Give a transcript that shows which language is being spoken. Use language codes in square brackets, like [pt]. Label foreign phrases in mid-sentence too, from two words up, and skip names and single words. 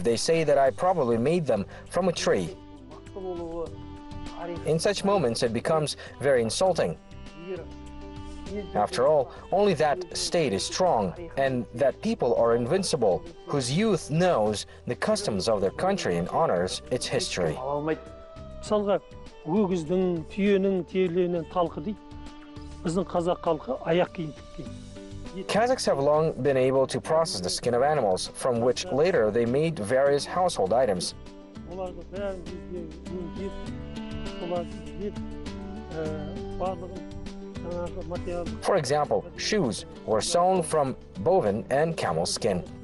[en] They say that I probably made them from a tree. In such moments, it becomes very insulting. After all, only that state is strong, and that people are invincible, whose youth knows the customs of their country and honors its history. [kk] Мысалға, өгіздің, түйенің терілерінен талқы дейді. Біздің қазақ халқы аяқ киім тіккен. [en] Kazakhs have long been able to process the skin of animals, from which later they made various household items. For example, shoes were sewn from bovine and camel skin.